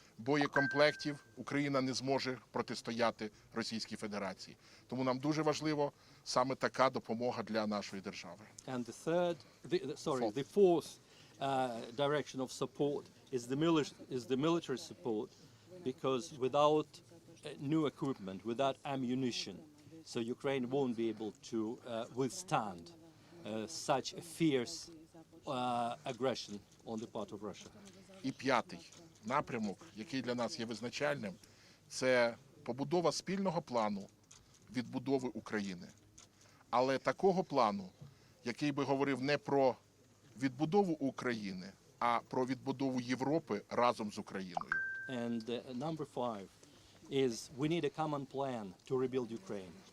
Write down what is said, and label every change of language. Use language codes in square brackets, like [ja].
[uk] боєкомплектів Україна не зможе протистояти Російській Федерації. Тому нам дуже важливо саме така допомога для нашої держави. [en] And the fourth direction of support is the military support, because without new equipment, without ammunition, so Ukraine won't be able to withstand such a fierce aggression on the part of Russia. [uk] І п'ятий напрямок, який для нас є визначальним, це побудова спільного плану відбудови України. Але такого плану, який би говорив не про відбудову України, а про відбудову Європи разом з Україною. [en] And number 5 is we need a common plan to rebuild Ukraine.